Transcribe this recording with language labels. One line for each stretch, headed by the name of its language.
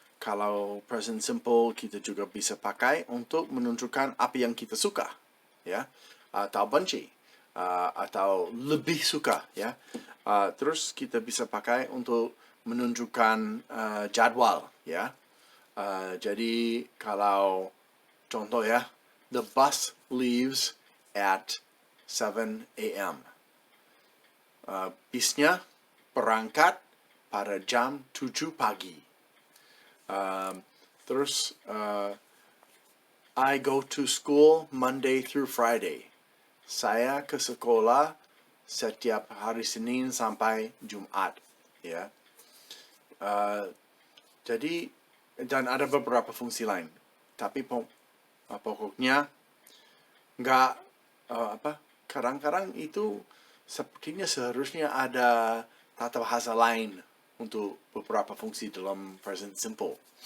Indonesian: Kalau present simple kita juga bisa pakai untuk menunjukkan apa yang kita suka, ya, atau benci, atau lebih suka, ya. Terus kita bisa pakai untuk menunjukkan jadwal, ya. Jadi kalau contoh ya,
English: the bus leaves at 7 a.m.
Indonesian: Bisnya berangkat pada jam 7 pagi. Terus
English: I go to school Monday through Friday.
Indonesian: Saya ke sekolah setiap hari Senin sampai Jumat, ya. Jadi dan ada beberapa fungsi lain, tapi pokoknya nggak kadang-kadang itu sepertinya seharusnya ada tata bahasa lain untuk beberapa fungsi dalam present simple.